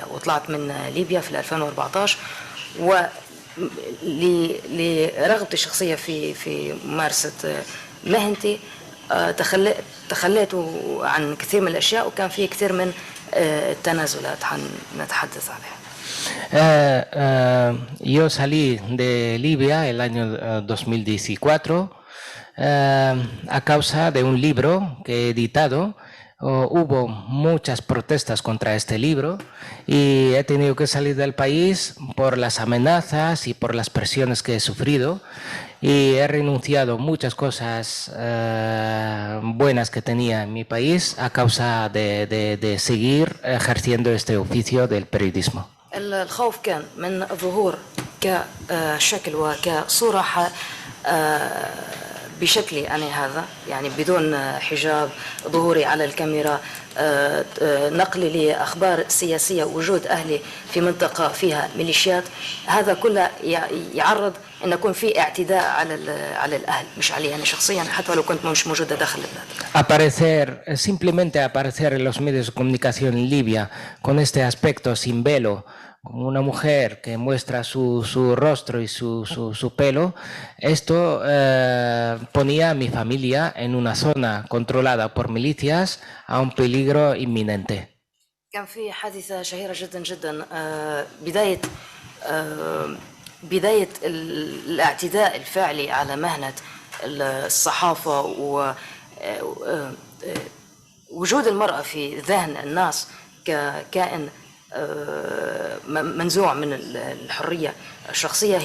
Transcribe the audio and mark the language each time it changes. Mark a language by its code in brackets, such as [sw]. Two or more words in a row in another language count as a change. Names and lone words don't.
[ar] وطلعت من ليبيا في 2014 لرغبتي الشخصية في ممارسة مهنتي. تخليت عن كثير من الأشياء، وكان في كثير من التنازلات نتحدث عليها. [es] Yo salí de Libia el año 2014 a causa de un libro que he editado. Hubo muchas protestas contra este libro y he tenido que salir del país por las amenazas y por las presiones que he sufrido, y he renunciado a muchas cosas buenas que tenía en mi país a causa de seguir ejerciendo este oficio del periodismo. [ar] الخوف كان من الظهور كشكل وكصورة بشكلي أنا هذا، يعني بدون حجاب، ظهوري على الكاميرا، نقلي لأخبار سياسية، وجود أهلي في منطقة فيها ميليشيات. هذا كله يعرض أن يكون في اعتداء على الأهل، مش علي أنا شخصيا، حتى لو كنت مش موجودة داخل البلاد. [es] Simplemente aparecer en los medios de comunicación en Libia con este aspecto sin velo, como una mujer que muestra su rostro y su pelo, esto ponía a mi familia en una zona controlada por milicias a un peligro inminente. [ar] كان في حادثة شهيرة جدا جدا، بداية الاعتداء الفعلي على مهنة الصحافة ووجود المرأة في ذهن الناس ككائن منزوع من الحرية الشخصية.